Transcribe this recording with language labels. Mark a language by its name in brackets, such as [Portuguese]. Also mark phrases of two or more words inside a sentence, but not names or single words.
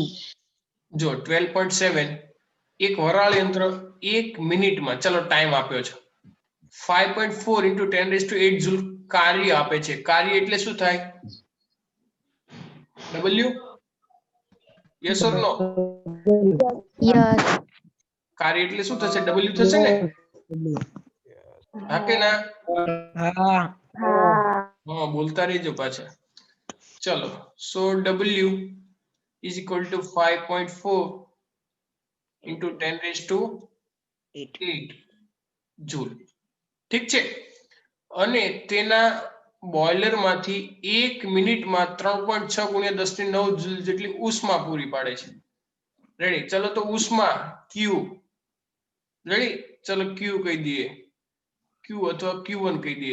[Gujarati] જો 12.7 એક વરાળ યંત્ર 1 મિનિટમાં, ચલો ટાઈમ આપ્યો છે, 5.4 into 10⁸ જૂલ કાર્ય આપે છે। કાર્ય એટલે શું થાય? ડબલ્યુ, [English] yes or no? यस। [Gujarati] કાર્ય એટલે શું થશે? ડબલ્યુ થશે ને? હા કે ના? હા [Hindi] हाँ, [Gujarati] હાં, બોલતા રહેજો પાછા. ચલો, [English] so W is equal to 5.4 into 10⁸ जूल, ठीक છે। [Gujarati] અને તેના બોઇલર માંથી 1 મિનિટમાં 3.6 ગુણ્યા 10⁹ જૂલ જેટલી ઉષ્મા પૂરી પાડે છે, રેડી। ચલો, તો ઉષ્મા Q, રેડી, ચલો Q કહી દઈએ, Q अथवा Q1 કહી દઈએ।